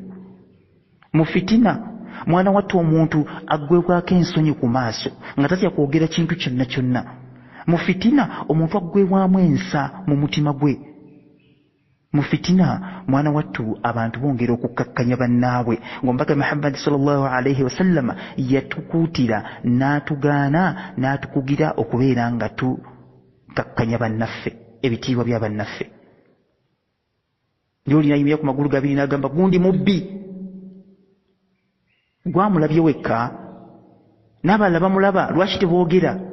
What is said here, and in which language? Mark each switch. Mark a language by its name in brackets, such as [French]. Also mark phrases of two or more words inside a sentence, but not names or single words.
[Ganda] Mu fitina mwana wattu omuntu aggwebwako ensonyi ku maaso nga tatya kwogera kintu kyonna kyonna. Mu fitina omuntu aggwebwamu ensa mu mutima gwe. Mu fitina mwana wattu abantu bongera okukkakkanya bannaabwe. Ng'omubaka Muhammad [Arabic] صلى الله عليه وسلم [Ganda] yatukuutira n'atugaana n'atukugira okubeera nga tukkakkanya bannaffe, ebitiibwa bya bannaffe. Ly'olina ayimira ku magulu gabiri n'agamba gundi mubbi, gwamulabye wekka n'abalala bamulaba, lwaki teboogera?